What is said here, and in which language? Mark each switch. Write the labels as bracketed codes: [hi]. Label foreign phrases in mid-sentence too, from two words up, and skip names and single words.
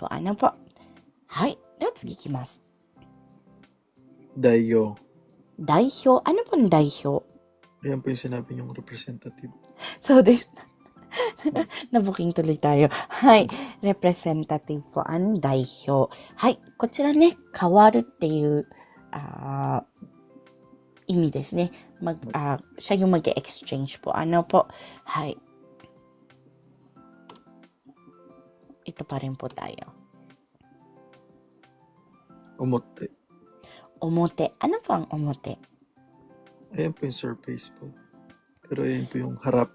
[tl] Ano po? Hai, let's gikimasu. [ja] Dayo. [tl] Daihyo. Ano pong daihyo? Ayan po yung sinabi niyong representative. [ja] So, des, [tl] nabuking tuloy tayo. Hai, representative po ang daihyo. [ja] Hai, こちらね、変わるっていう意味ですね。 [tl] siya yung mag-exchange po. Ano po? [ja] Hai. [tl] Ito pa rin po tayo. [ja] Umote. [tl] Omote. Ano po ang omote? Ayan po yung surface po. Pero ayan po yung harap.